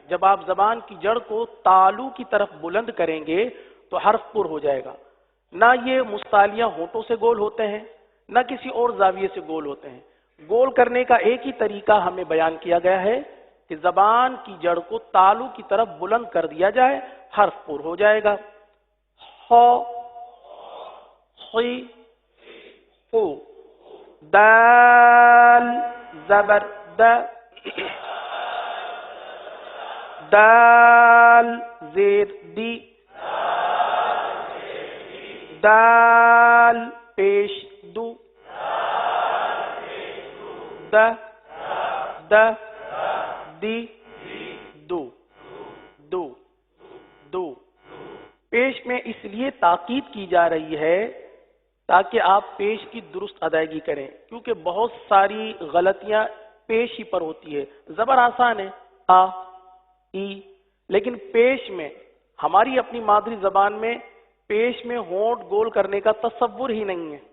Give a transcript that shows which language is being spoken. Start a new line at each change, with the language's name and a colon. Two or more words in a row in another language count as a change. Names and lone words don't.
Urdu: جب آپ زبان کی جڑ کو تالو کی طرف بلند کریں گے تو حرف پر ہو جائے گا. نہ یہ مستعلیہ ہونٹوں سے گول ہوتے ہیں نہ کسی اور زاویے سے گول ہوتے ہیں. گول کرنے کا ایک ہی طریقہ ہمیں بیان کیا گیا ہے کہ زبان کی جڑ کو تالو کی طرف بلند کر دیا جائے، حرف پر ہو جائے گا. خ خی خو دال زبر د دال زیر دی دال پیش دو د د دی دو دو دو. پیش میں اس لیے تاکید کی جا رہی ہے تاکہ آپ پیش کی درست ادائیگی کریں کیونکہ بہت ساری غلطیاں پیش ہی پر ہوتی ہے. زبر آسان ہے آ ای، لیکن پیش میں ہماری اپنی مادری زبان میں پیش میں ہونٹ گول کرنے کا تصور ہی نہیں ہے.